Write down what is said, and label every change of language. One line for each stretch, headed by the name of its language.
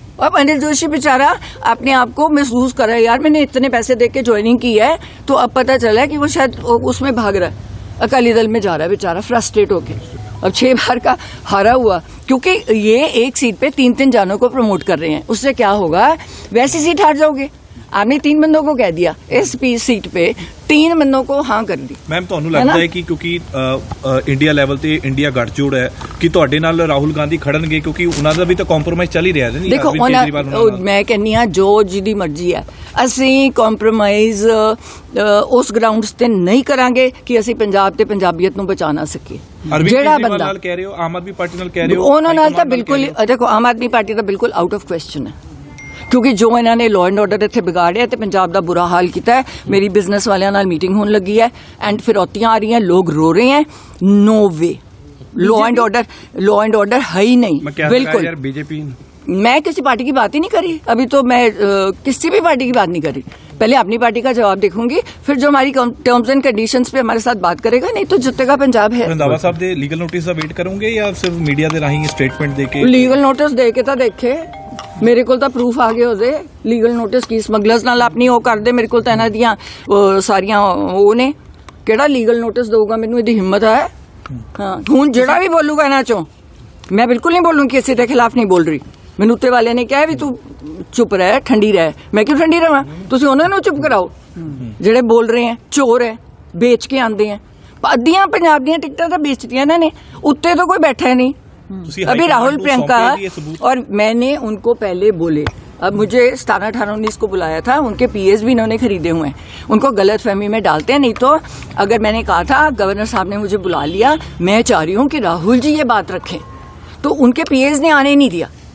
Hindi: अब अनिल जोशी बेचारा अपने आप को महसूस कर रहा है, यार मैंने इतने पैसे दे के ज्वाइनिंग की है, तो अब पता चला है कि वो शायद उसमें भाग रहा है, अकाली दल में जा रहा है बेचारा फ्रस्ट्रेट होके। अब 6 बार का हारा हुआ, क्योंकि ये एक सीट पे 3-3 जानों को प्रमोट कर रहे हैं। उससे क्या होगा, वैसी सीट हार जाओगे। आपने 3 बंदों को कह दिया, इस सीट पे 3 बंदों को हाँ कर दी।
Punjabi: ਮੈਮ ਤੁਹਾਨੂੰ ਲੱਗਦਾ ਹੈ ਕਿ ਕਿਉਂਕਿ ਇੰਡੀਆ ਲੈਵਲ ਤੇ ਇੰਡੀਆ ਗੱਠਜੋੜ ਹੈ ਕਿ ਤੁਹਾਡੇ ਨਾਲ ਰਾਹੁਲ ਗਾਂਧੀ ਖੜਨਗੇ, ਕਿਉਂਕਿ ਉਹਨਾਂ ਦਾ ਵੀ ਤਾਂ ਕੰਪਰੋਮਾਈਜ਼ ਚੱਲ ਹੀ ਰਿਹਾ ਹੈ। ਦੇਖੋ ਮੈਂ ਕਹਿੰਨੀ ਆ ਜੋ ਜਿਹਦੀ ਮਰਜ਼ੀ ਹੈ, ਅਸੀਂ ਕੰਪਰੋਮਾਈਜ਼ ਉਸ ਗਰਾਊਂਡਸ ਤੇ ਨਹੀਂ ਕਰਾਂਗੇ ਕਿ ਅਸੀਂ ਪੰਜਾਬ ਤੇ ਪੰਜਾਬੀਅਤ ਨੂੰ ਬਚਾ ਨਾ ਸਕੀਏ। ਜਿਹੜਾ ਬੰਦਾ ਨਾਲ ਕਹਿ ਰਹੇ ਹੋ, ਆਮ ਆਦਮੀ ਪਾਰਟੀ ਨਾਲ ਕਹਿ ਰਹੇ ਹੋ, ਉਹਨਾਂ ਨਾਲ ਤਾਂ ਬਿਲਕੁਲ, ਦੇਖੋ ਆਮ ਆਦਮੀ ਪਾਰਟੀ ਤਾਂ ਬਿਲਕੁਲ ਆਊਟ ਆਫ ਕੁਐਸਚਨ ਹੈ, ਕਿਉਂਕਿ ਜੋ ਇਹਨਾਂ ਨੇ ਲਾਅ ਐਂਡ ਆਰਡਰ ਇੱਥੇ ਵਿਗਾੜਿਆ ਤੇ ਪੰਜਾਬ ਦਾ ਬੁਰਾ ਹਾਲ ਕੀਤਾ ਹੈ। ਮੇਰੀ ਬਿਜ਼ਨਸ ਵਾਲਿਆਂ ਨਾਲ ਮੀਟਿੰਗ ਹੋਣ ਲੱਗੀ ਹੈ ਐਂਡ ਫਿਰੌਤੀਆਂ ਆ ਰਹੀਆਂ,
Hindi: ਲੋग रो रहे हैं। No way, law and order है ही नहीं, बिल्कुल। बीजेपी मैं किसी पार्टी की बात ही नहीं करी, अभी तो मैं किसी भी पार्टी की बात नहीं करी। पहले अपनी पार्टी का जवाब देखूंगी, फिर जो हमारी टर्म्स एंड कंडीशंस पे हमारे साथ बात करेगा, नहीं तो जितेगा पंजाब है।
Punjabi: ਰੰਧਾਵਾ ਸਾਹਿਬ ਦੇ ਲੀਗਲ ਨੋਟਿਸ ਦਾ ਵੇਟ ਕਰੋਗੇ ਜਾਂ ਸਿਰਫ ਮੀਡੀਆ ਦੇ ਰਾਹੀਂ ਸਟੇਟਮੈਂਟ ਦੇ ਕੇ? ਲੀਗਲ ਨੋਟਿਸ ਦੇ ਕੇ ਤਾਂ ਦੇਖੇ, ਮੇਰੇ ਕੋਲ ਤਾਂ ਪ੍ਰੂਫ ਆ ਗਏ ਉਹਦੇ। ਲੀਗਲ ਨੋਟਿਸ ਕੀ ਸਮਗਲਰਸ ਨਾਲ ਆਪਣੀ ਉਹ ਕਰਦੇ, ਮੇਰੇ ਕੋਲ ਤਾਂ ਇਹਨਾਂ ਦੀਆਂ ਸਾਰੀਆਂ ਉਹ ਨੇ। ਕਿਹੜਾ ਲੀਗਲ ਨੋਟਿਸ ਦਊਗਾ ਮੈਨੂੰ, ਇਹਦੀ ਹਿੰਮਤ ਹੈ? ਹਾਂ, ਹੁਣ ਜਿਹੜਾ ਵੀ ਬੋਲੂਗਾ ਇਹਨਾਂ ਚੋਂ, ਮੈਂ ਬਿਲਕੁਲ ਨਹੀਂ ਬੋਲੂੰਗੀ, ਕਿਸੇ ਦੇ ਖਿਲਾਫ ਨਹੀਂ ਬੋਲ ਰਹੀ। ਮੈਨੂੰ ਉੱਤੇ ਵਾਲੇ ਨੇ ਕਿਹਾ ਵੀ ਤੂੰ ਚੁੱਪ ਰਹਿ, ਠੰਡੀ ਰਹਿ। ਮੈਂ ਕਿਉਂ ਠੰਡੀ ਰਹਾਂ? ਤੁਸੀਂ ਉਹਨਾਂ ਨੂੰ ਚੁੱਪ ਕਰਾਓ ਜਿਹੜੇ ਬੋਲ ਰਹੇ ਹੈ, ਚੋਰ ਹੈ, ਵੇਚ ਕੇ ਆਉਂਦੇ ਹੈ। ਅੱਧੀਆਂ ਪੰਜਾਬ ਦੀਆਂ ਟਿਕਟਾਂ ਤਾਂ ਵੇਚਤੀਆਂ ਇਹਨਾਂ ਨੇ, ਉੱਤੇ
Hindi: तो कोई बैठा है नहीं। अभी राहुल प्रियंका, और मैंने उनको पहले बोले, अब मुझे 17, 18, 19 को बुलाया था, उनके पीएस भी इन्होंने खरीदे हुए हैं, उनको गलत फहमी में डालते हैं। नहीं तो अगर मैंने कहा था, गवर्नर साहब ने मुझे बुला लिया, मैं चाह रही हूँ कि राहुल जी ये बात रखें, तो उनके पीएस ने आने नहीं दिया।